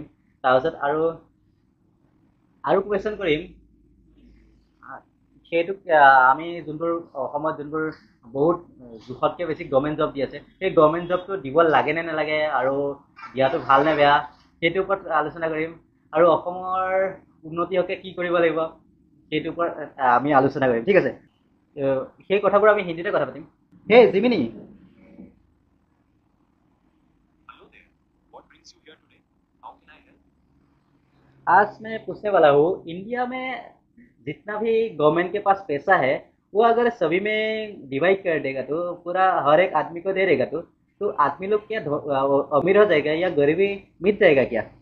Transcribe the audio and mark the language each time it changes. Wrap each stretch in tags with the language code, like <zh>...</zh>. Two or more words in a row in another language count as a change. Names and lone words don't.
<as>তাৰপিছত আৰু কুৱেশ্যন কৰিম, সেইটো আমি যোনবোৰ অসমত যোনবোৰ বহুত জোখতকৈ বেছি</as> <en>government job</en> <as>দি আছে, সেই গভৰ্ণমেণ্ট জবটো দিব লাগে নে নালাগে, আৰু দিয়াটো ভাল নে বেয়া, সেইটোৰ ওপৰত আলোচনা কৰিম। আৰু অসমৰ উন্নতি হকে কি কৰিব লাগিব, সেইটোৰ ওপৰত আমি আলোচনা কৰিম। ঠিক আছে, সেই কথাবোৰ আমি হিন্দীতে কথা পাতিম।</as> <en>Hey Gemini,</en> <hi>आज मैं पूछने वाला हूँ, इंडिया में जितना भी गवर्नमेंट के पास पैसा है, वो अगर सभी में डिवाइड कर देगा, तो पूरा हर एक आदमी को दे देगा, तो आदमी लोग क्या अमीर हो जाएगा या गरीबी मिट जाएगा क्या?</hi>